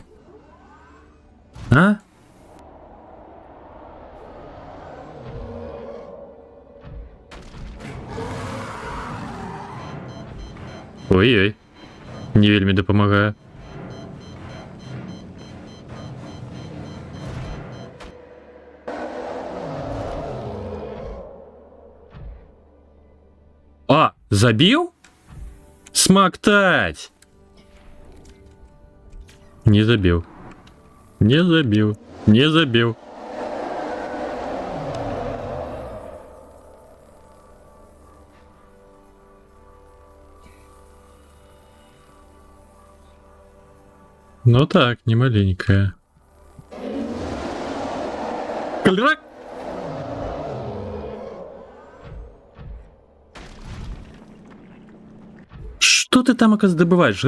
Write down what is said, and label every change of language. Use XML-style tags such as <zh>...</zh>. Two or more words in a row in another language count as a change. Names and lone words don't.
<be>А? Ой-ой. Не вельмі дапамагае. А, забіў? Смактаць! Не забіў. Не забіў. Не забіў. Ну так, не маленькая. Кальрак!</be> <ru>Что ты там, оказывается, добываешь?</ru>